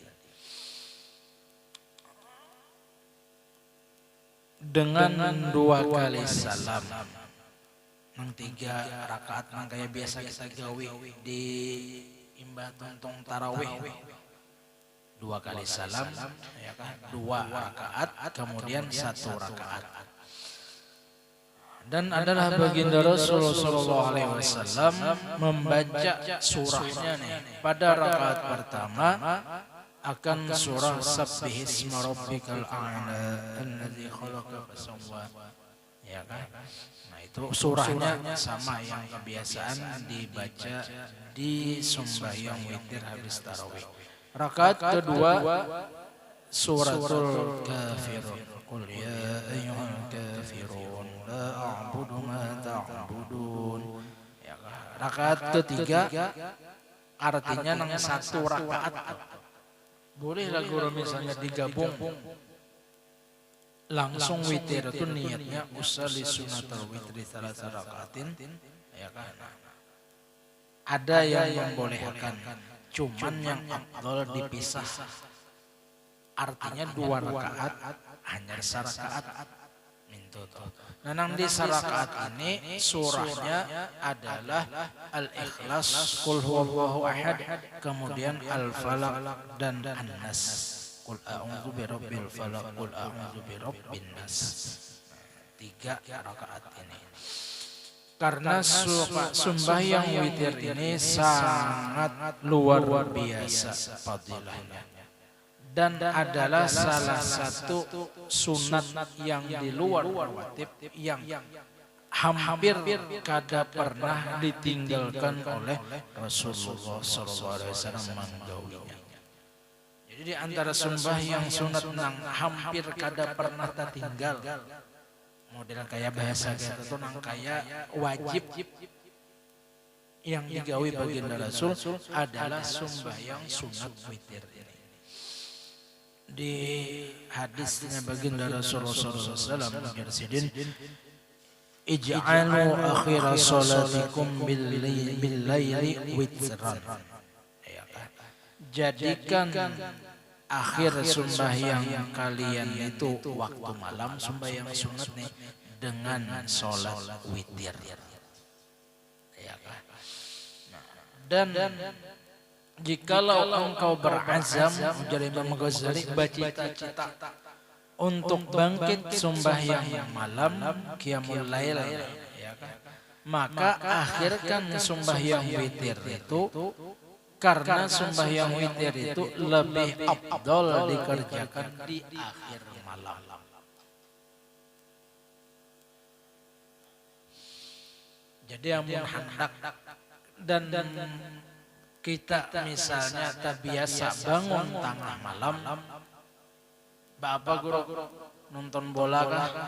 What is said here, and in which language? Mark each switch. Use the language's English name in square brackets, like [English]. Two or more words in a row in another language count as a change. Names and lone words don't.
[Indonesian] Dengan 2 kali salam. [Banjar] Nang 3 rakaat nang kayak biasa kita gawi di imbah tuntung tarawih 2 kali salam ya kan 2 rakaat kemudian 1 rakaat. [Indonesian] Dan adalah baginda Rasulullah [Arabic] صلى الله عليه وسلم [Indonesian] membaca surahnya nih pada rakaat pertama akan surah [Arabic] سبح اسم ربك الأعلى الذي خلق فسوى [Indonesian] ya kan. Itu surahnya sama yang kebiasaan dibaca di sembahyang witir habis tarawih. Rakaat kedua suratul kafirun. [Arabic] قل يا أيها الكافرون لا أعبد ما تعبدون. [Indonesian] Ya, rakaat ketiga artinya nang 1 rakaat. Boleh lah guru misalnya digabung. Langsung witir itu niatnya [Arabic] أصلي سنة الوتر 3 ركعات [Indonesian] ya kan. Ada yang membolehkan, cuman yang afdal dipisah. Artinya 2 rakaat hanya 1 rakaat. Nah, nang di 1 rakaat ini surahnya adalah Al-Ikhlas, [Arabic] قل هو الله أحد, [Indonesian] kemudian Al-Falaq dan An-Nas. [Arabic] قل أعوذ برب الفلق قل أعوذ برب الناس. [Indonesian] 3 rakaat ini. Karena sembahyang witir ini sangat luar biasa fadilahnya. Dan adalah salah satu sunat yang di luar rawatib yang hampir kada pernah ditinggalkan oleh Rasulullah [Arabic] صلى الله عليه وسلم [Indonesian] menggawinya. Jadi di antara sembahyang sunat nang hampir kada pernah tertinggal. Model kayak bahasa kita tuh nang kayak wajib yang digawi baginda Rasul adalah sembahyang sunat witir ini. Di hadisnya baginda Rasulullah [Arabic] صلى الله عليه وسلم اجعلوا آخر صلاتكم بالليل وترا. [Indonesian] Jadikan akhir sembahyang kalian itu waktu malam sembahyang sunat nih dengan sholat witir. Ya kan? Dan jikalau engkau berazam menjadi Imam Ghazali bercita-cita untuk bangkit sembahyang malam [Arabic] قيام الليل [Indonesian] ya kan? Maka akhirkan sembahyang witir itu. Karena sembahyang witir itu lebih afdal dikerjakan di akhir malam. Jadi amun hendak dan Kita misalnya terbiasa bangun tengah malam, Bapak guru nonton bola kah?